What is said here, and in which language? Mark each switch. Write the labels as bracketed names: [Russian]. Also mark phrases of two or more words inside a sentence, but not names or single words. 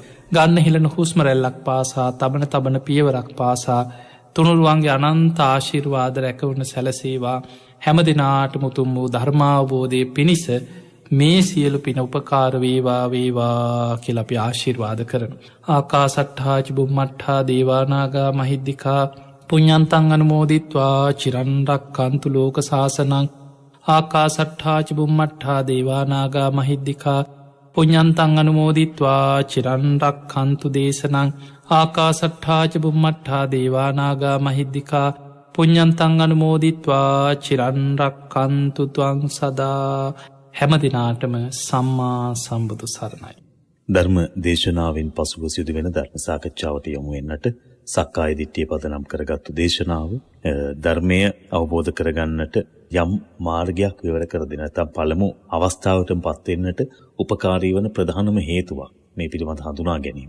[Sinhala] ගන්න හිලන හුස්මරැල්ලක් පාසා තබන තබන පියවරක් පාසා තුනුරුවන්ගේ අනන්ත ආශිර්වාද රැකවන සැලසේවා. හැම දෙනාට මුතුම් වූ ධර්මාවබෝධය පිණිස මේ සියලු පින උපකාර වේවා වේවා කියලපි ආශිර්වාද කරන. [Pali] ආකාසට්හාචි බුම්මට්හා දේවානාගා මහිද්දිකා පුඤ්ඤන්තං අනුමෝදිත්වා චිරන්රක් කන්තු ලෝක සාසනං. ආකාසට්හාචි බුම්මට්හා දේවානාගා මහිද්දිකා පුඤ්ඤන්තං අනුමෝදිත්වා චිරන්රක් කන්තු දේශනං. ආකාසට්හාච බුම්මට්හා දේවානාගා මහිද්දිකා පුඤ්ඤන්තං අනුමෝදිත්වා චිරන්රක් කන්තු ත්වං සදා. [Sinhala] හැම දිනාටම සම්මා සම්බුදු සරණයි. ධර්ම දේශනාවෙන් පසුව සිදුවෙන ධර්ම සාකච්ඡාවට යොමු වෙන්නට [Pali] සක්කාය දිට්ඨිය [Sinhala] පදනම් කරගත්තු දේශනාව ධර්මය අවබෝධ කරගන්නට යම් මාර්ගයක් විවර කර දෙන නැත්නම් පළමු අවස්ථාවටම පත් වෙන්නට උපකාරී වන ප්‍රධානම හේතුවක් මේ පිළිබඳ හඳුනා ගැනීම.